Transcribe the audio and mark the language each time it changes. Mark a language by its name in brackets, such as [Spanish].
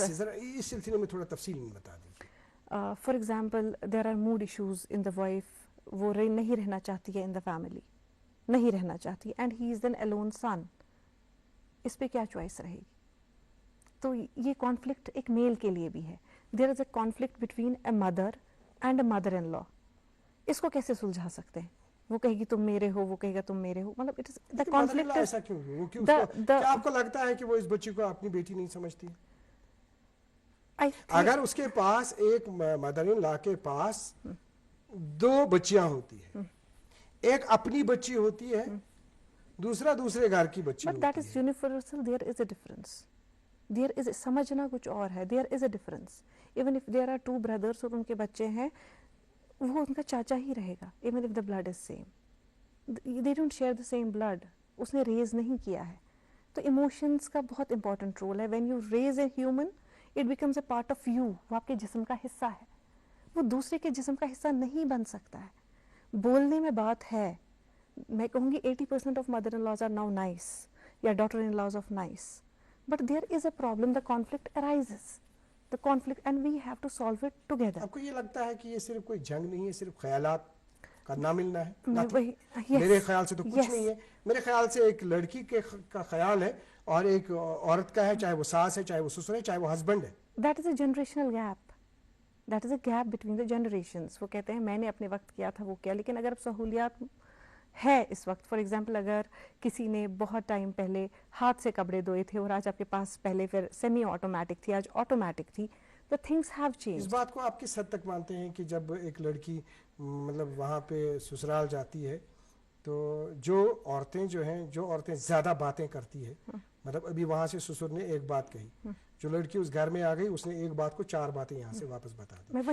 [Urdu] اس سلسلے میں تھوڑا تفصیل بتا دیجیے. [English] for example there are mood issues in the wife, [Urdu] وہ نہیں رہنا چاہتی ہے [English] in the family, [Urdu] نہیں رہنا چاہتی, [English] And he is an alone son. [Urdu] اس پہ کیا چوائس رہے گی؟ تو یہ کانفلکٹ ایک میل کے لیے بھی ہے. [English] There is a conflict between a mother and a mother in law. [Urdu] اس کو کیسے سلجھا سکتے ہیں؟ وہ کہے گی تم میرے ہو, وہ کہے گا تم میرے ہو. [English] مطلب it is the conflict. [Urdu] ایسا کیوں؟ کیا آپ کو لگتا ہے کہ وہ اس بچی کو اپنی بیٹی نہیں سمجھتی؟ اگر اس کے پاس ایک مدر ان لا کے پاس 2 بچیاں ہوتی ہیں, ایک اپنی بچی ہوتی ہے, دوسرا دوسرے گھر کی بچی ہوتی ہے. [English] But that is universal. There is a difference. There is [Urdu] سمجھنا کچھ اور ہے. [English] There is a difference. Even if there are 2 brothers [Urdu] اور ان کے بچے ہیں, وہ ان کا چاچا ہی رہے گا. [English] Even if the blood is same, they don't share the same blood. [Urdu] اس نے ریز نہیں کیا ہے. تو ایموشنز کا بہت امپورٹنٹ رول ہے. [English] When you raise a human, it becomes a part of you. [Urdu] وہ آپ کے جسم کا حصہ ہے. وہ دوسرے کے جسم کا حصہ نہیں بن سکتا ہے. بولنے میں بات ہے, میں کہوں گی [English] 80% of mother in laws are now nice یا daughter in laws of nice, but there is a problem, the conflict arises, the conflict and we have to solve it together. [Urdu] آپ کو یہ لگتا ہے کہ یہ صرف کوئی جنگ نہیں ہے, صرف خیالات کا نہ ملنا ہے؟ میرے خیال سے تو کچھ نہیں ہے. میرے خیال سے ایک لڑکی کا خیال ہے اور ایک عورت کا ہے, چاہے وہ ساس ہے, چاہے وہ سسر ہے, چاہے وہ ہسبینڈ ہے. [English] That is a generational gap, that is a gap between the generations. [Urdu] وہ کہتے ہیں میں نے اپنے وقت کیا تھا وہ کیا, لیکن اگر اب سہولیات ہے اس وقت, فار ایگزامپل اگر کسی نے بہت ٹائم پہلے ہاتھ سے کپڑے دھوئے تھے اور آج آپ کے پاس پہلے پھر سیمی آٹومیٹک تھی, آج آٹومیٹک تھی, تو [English] Things have change. [Urdu] اس بات کو آپ کس حد تک مانتے ہیں کہ جب ایک لڑکی مطلب وہاں پہ سسرال جاتی ہے تو جو عورتیں زیادہ باتیں کرتی ہے, مطلب ابھی وہاں سے سسر نے ایک بات کہی, جو لڑکی اس گھر میں آ گئی اس نے ایک بات کو 4 باتیں یہاں سے واپس بتا دی.